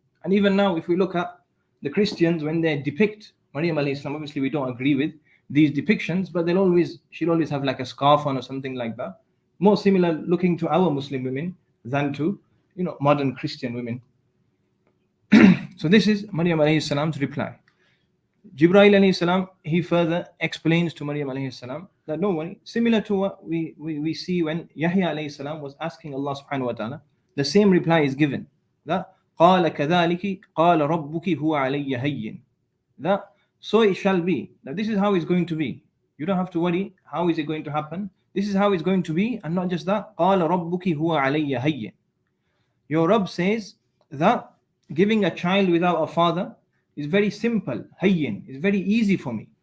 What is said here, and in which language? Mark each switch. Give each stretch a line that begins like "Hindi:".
English: And even now, if we look at the Christians, when they depict Maryam alayhi salam, obviously we don't agree with these depictions, but she'll always have like a scarf on or something like that, more similar looking to our Muslim women than to modern Christian women. So this is Maryam alayhi salam's reply. Jibreel alayhi salam, he further explains to Maryam alayhi salam that no worry, similar to what we see when Yahya alayhi salam was asking Allah subhanahu wa ta'ala, the same reply is given.
Arabic: That قال كذلك قال ربك هو علي هين.
English: That so it shall be. That this is how it's going to be. You don't have to worry. How is it going to happen? This is how it's going to be, and not just that.
Arabic: قال ربك هو علي هين.
English: Your Rabb says that giving a child without a father is very simple, hayyin, is very easy for me.